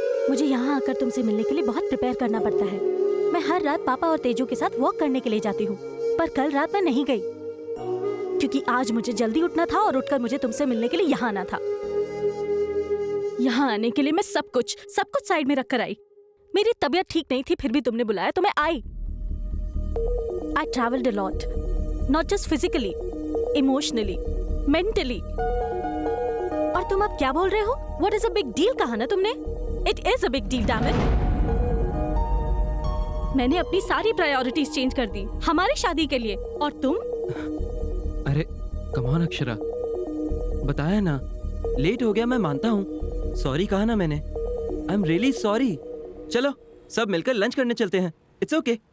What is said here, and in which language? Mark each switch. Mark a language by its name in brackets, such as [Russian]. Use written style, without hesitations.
[Hindi] मुझे यहाँ आकर तुमसे मिलने के लिए बहुत प्रिपेयर करना पड़ता है। मैं हर रात पापा और तेजू के साथ वॉक करने के लिए जाती हूँ, पर कल रात मैं नहीं गई क्योंकि आज मुझे जल्दी उठना था और उठकर मुझे तुमसे मिलने के लिए यहाँ आना था। यहाँ आने के लिए मैं सब कुछ साइड में रखकर आई। मेरी तबीयत ठीक नहीं थी फिर भी तुमने बुलाया तो मैं आई। [English] I traveled a lot, not just physically, emotionally, mentally. [Hindi] और तुम अब क्या बोल रहे हो? [English] What is a big deal [Hindi] कहा ना तुमने? [English] It is a big deal, damn it. [Hindi] मैंने अपनी सारी प्रायोरिटीज चेंज कर दी हमारी शादी के लिए, और तुम? अरे कम ऑन अक्षरा, बताया ना लेट हो गया, मैं मानता हूँ। सॉरी कहा ना मैंने, [English] I am really sorry. [Hindi] चलो सब मिलकर लंच करने चलते हैं, [English] It's okay.